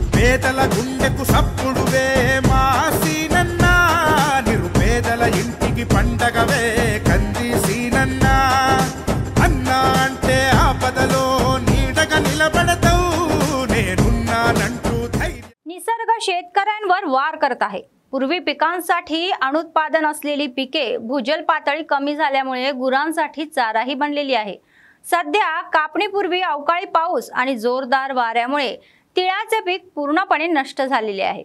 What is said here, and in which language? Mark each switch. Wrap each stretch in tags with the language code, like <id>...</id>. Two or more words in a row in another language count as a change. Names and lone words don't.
<te>పేదల గుండెకు సప్పుడువే మా సీనన్నా, నిరుపేదల ఇంటికి పండగవే కంది సీనన్నా. అన్నా అంటే ఆపదలో నీడగా निलबडताऊ నేనున్నానంటూ ధైర్యం.</te> <mr>निसर्ग शेतकऱ्यांवर वार करत आहे. पूर्वी पिकांसाठी अनुत्पादन असलेली पिके भूजल पातळी कमी झाल्यामुळे गुरांसाठी चाराही बनलेली आहे. सध्या कापणीपूर्वी अवकाळी पाऊस आणि जोरदार वाऱ्यामुळे तिळाचे पीक पूर्णपणे नष्ट झालेले आहे.</mr>